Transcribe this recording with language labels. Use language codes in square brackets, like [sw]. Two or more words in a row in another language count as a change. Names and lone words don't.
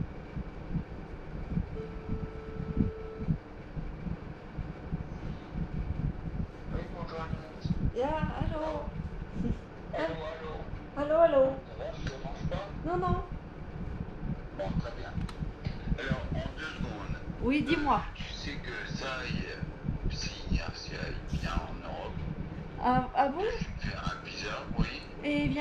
[fr] Oui, bonjour Agnès. [de] Ja, hallo. [fr] Allô, allô. [de] Hallo, hallo. [fr] Ça va, je te dérange pas? Non, non. Bon, très bien. Alors, en 2 secondes, Oui, dis-moi. tu sais que ça, si Inertia il vient en Europe, Ah bon? je vais faire un visa, oui. Et il